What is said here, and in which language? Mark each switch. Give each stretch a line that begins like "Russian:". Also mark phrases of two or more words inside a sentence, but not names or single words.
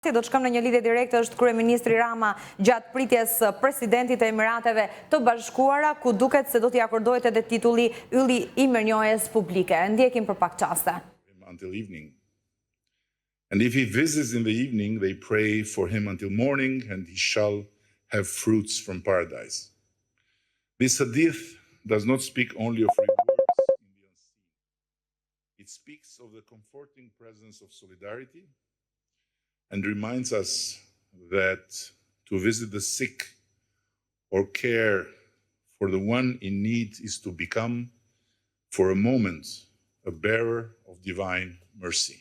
Albanian: Do të shkëm në një lidhje direkte është kryeministri Rama gjatë pritjes presidentit e Emirateve të Bashkuara, ku duket se do t'i akordohet edhe titulli ylli i mirënjohjes publike. Ndjekim për pak çaste.
English: Until evening. And if he visits in the evening, they pray for him until morning, and he shall have fruits from paradise. This hadith does not speak only of rewards in the unseen. It speaks of the comforting presence of solidarity and reminds us that to visit the sick or care for the one in need is to become, for a moment, a bearer of divine mercy.